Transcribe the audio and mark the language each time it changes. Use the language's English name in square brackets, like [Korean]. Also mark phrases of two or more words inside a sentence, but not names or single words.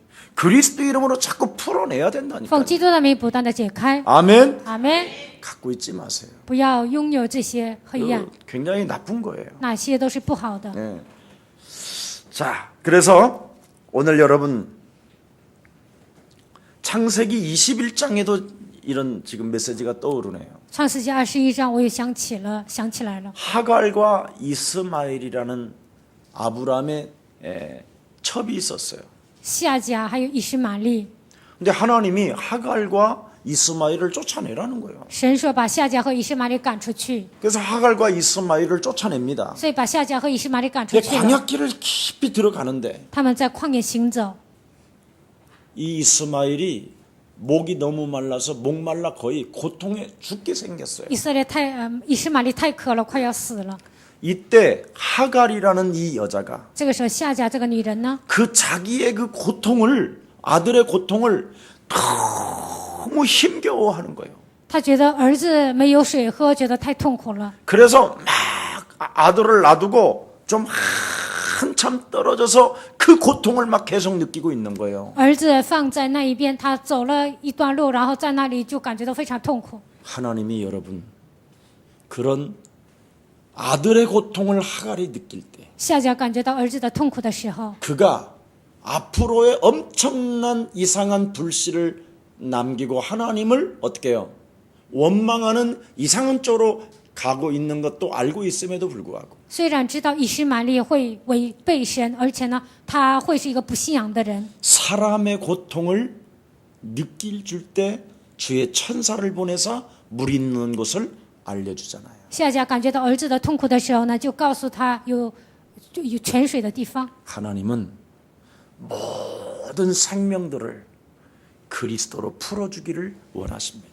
[Korean] 그리스도 이름으로 자꾸 풀어내야 [Chinese] 奉 [Korean] 된다니까. [Chinese] 基督的名不断的解开。 [Korean] 아멘. [Chinese] 阿门。 [Korean] 갖고 있지 마세요. [Chinese] 不要拥有这些黑暗， [Korean] 굉장히 나쁜 거예요. [Chinese] 那些都是不好的。 [Korean] 네. 자, 그래서 오늘 여러분 창세기 21장에도 이런 지금 메시지가 떠오르네요. [Chinese] 创世纪21章，我又想起来了。 [Korean] 하갈과 이스마엘이라는 아브라함의 첩이 있었어요. [Chinese] 夏甲还有以实玛利， [Korean] 근데 하나님이 하갈과 이스마엘을 쫓아내라는 거예요. [Chinese] 神说把夏甲和以实玛利赶出去， [Korean] 그래서 하갈과 이스마엘을 쫓아냅니다. [Chinese] 所以把夏甲和以实玛利赶出 [Korean] 근데 [Chinese] 去了。 [Korean] 광야길을 깊이 들어가는데 [Chinese] 他们在旷野行走， [Korean] 이 이스마엘이 목이 너무 말라서 목말라 거의 고통에 죽게 생겼어요. [Chinese] 以实玛利太渴了，快要死了。 [Korean] 이때 하갈이라는 이 여자가 [Chinese] 这个时候，夏甲这个女人呢， [Korean] 그 자기의 그 고통을 아들의 고통을 너무 힘겨워하는 거예요. [Chinese] 她觉得儿子没有水喝，觉得太痛苦了， [Korean] 그래서 막 아들을 놔두고 좀 한참 떨어져서 그 고통을 막 계속 느끼고 있는 거예요. [Chinese] 儿子放在那一边，她走了一段路，然后在那里就感觉到非常痛苦。 [Korean] 하나님이 여러분 그런 아들의 고통을 하갈이 느낄 때 [Chinese] 夏甲感觉到儿子的痛苦的时候， [Korean] 그가 앞으로의 엄청난 이상한 불씨를 남기고 하나님을 어떻게 해요? 원망하는 이상한 쪽으로 가고 있는 것도 알고 있음에도 불구하고 [Chinese] 虽然知道以实玛利会违背神，而且呢，他会是一个不信仰的人， [Korean] 사람의 고통을 느낄 줄 때 주의 천사를 보내서 물 있는 곳을 알려주잖아요. [Chinese] 夏甲感觉到儿子的痛苦的时候呢，就告诉他有泉水的地方。 [Korean] 하나님은 모든 생명들을 그리스도로 풀어주기를 원하십니다.